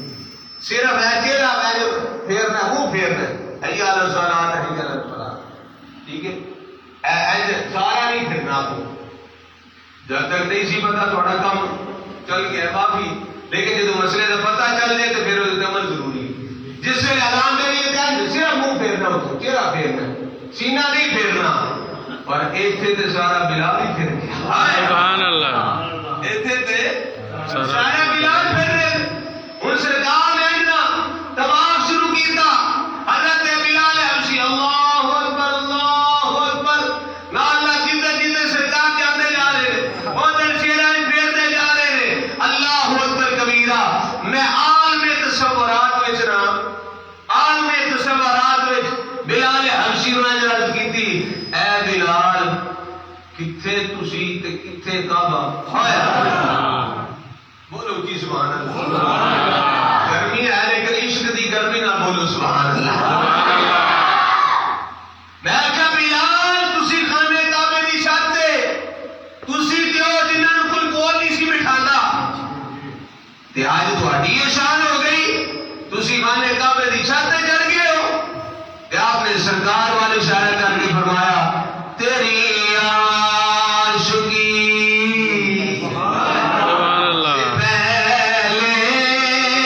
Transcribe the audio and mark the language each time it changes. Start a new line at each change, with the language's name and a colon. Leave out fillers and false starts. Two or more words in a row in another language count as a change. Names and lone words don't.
Punjabi: صرف ہے چہرہ میں پھیرنا منہ پھیرنا
Arabic: حی علی الصلاۃ حی علی الصلاۃ
Punjabi: ٹھیک ہے اے سارا نہیں پھرنا تو جب تک نہیں سی پتا تھوڑا کام چل گیا باقی لیکن جب مسئلے کا پتہ چل جائے تو پھر اس عمل ضروری ہے جس ویلے اذان دینی ہے صرف منہ پھیرنا ہوتا چہرہ پھیرنا سینہ نہیں پھیرنا پر ایتھے تے سارا بلال ہی پھر گیا
Arabic: سبحان اللہ
Punjabi: ایتھے تے سارا بلال پھر رہے ہن سرکار نے نا طواف شروع کیتا حضرت بلال حبشی
Arabic: اللہ اکبر اللہ اکبر
Punjabi: نا اللہ جدے جدے سرکار جاندے جا رہے ادھر چہرہ پھیرتے جا رہے
Arabic: اللہ اکبر کبیرہ
Punjabi: میں عالم تصورات وچ نا عالم تصورات وچ بلال حبشی نے عرض کیتی اے بلال کتھے تسی تے کتھے کعبہ ہائے بولو جی
Arabic: سبحان اللہ
Punjabi: گرمی ہے لیکن عشق دی گرمی نہ بولو
Arabic: سبحان اللہ
Punjabi: میں کہا بلال تسی خانے کعبے دی چھت تے تسی تے او جنہاں نوں کوئی کول نہیں سی بٹھانا تے اج تہاڈی یہ شان ہو گئی تسی خانے کعبے دی چھت تے چڑھ گئے ہو تے آپ نے سرکار والے اشارہ کر کے فرمایا تیری عاشقی
Arabic: سبحان اللہ
Punjabi: پہلے